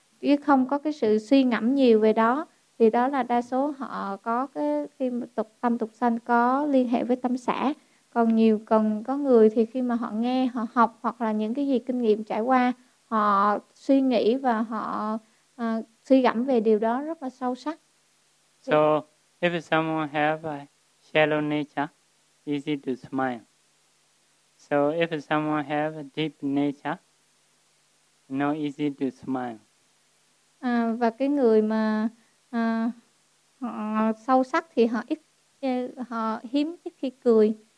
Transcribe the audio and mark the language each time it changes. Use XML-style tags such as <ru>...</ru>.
<vi>chứ không có cái sự suy ngẫm nhiều về đó. Thì đó là đa số họ có cái khi tục tâm tục sanh có liên hệ với tâm xã. Còn nhiều còn có người thì khi mà họ nghe, họ học hoặc là những cái gì kinh nghiệm trải qua, họ suy nghĩ và họ suy gẫm về điều đó rất là sâu sắc.</vi> <en>So if someone have a shallow nature, easy to smile. So if someone have a deep nature, no easy to smile.</en> <vi>Và cái người mà họ sâu sắc thì họ ít họ hiếm ít khi cười.</vi>